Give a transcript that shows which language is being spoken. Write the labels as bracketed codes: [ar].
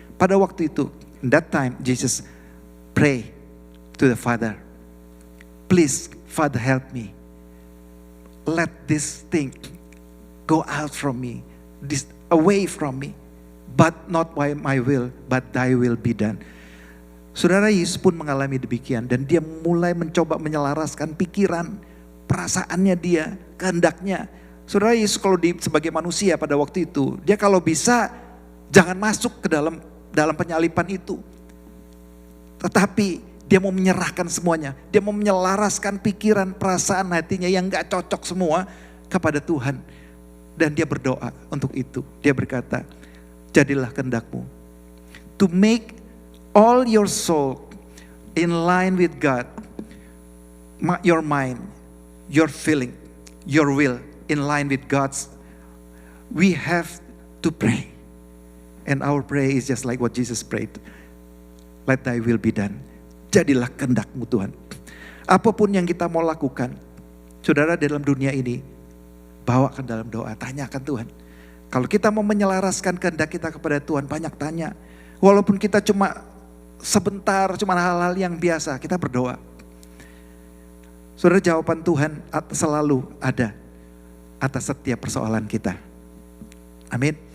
[id] Pada waktu itu, [en] in that time, Jesus pray to the Father, please, Father, help me. Let this thing go out from me, this away from me, but not by my will, but thy will be done. [id] Saudara, Yesus pun mengalami demikian, dan dia mulai mencoba menyelaraskan pikiran, perasaannya dia, kehendaknya. Saudara, Yesus kalau sebagai manusia pada waktu itu, dia kalau bisa jangan masuk ke dalam penyalipan itu. Tetapi dia mau menyerahkan semuanya. Dia mau menyelaraskan pikiran, perasaan hatinya yang gak cocok semua kepada Tuhan. Dan dia berdoa untuk itu. Dia berkata, jadilah kehendakmu. [en] To make all your soul in line with God. Your mind, your feeling, your will in line with God's. We have to pray. And our prayer is just like what Jesus prayed. Let thy will be done. [id] Jadilah kehendakmu Tuhan. Apapun yang kita mau lakukan, saudara, dalam dunia ini, bawa ke dalam doa, tanyakan Tuhan. Kalau kita mau menyelaraskan kehendak kita kepada Tuhan, banyak tanya. Walaupun kita cuma sebentar, cuma hal-hal yang biasa, kita berdoa. Saudara, jawaban Tuhan selalu ada atas setiap persoalan kita. Amin.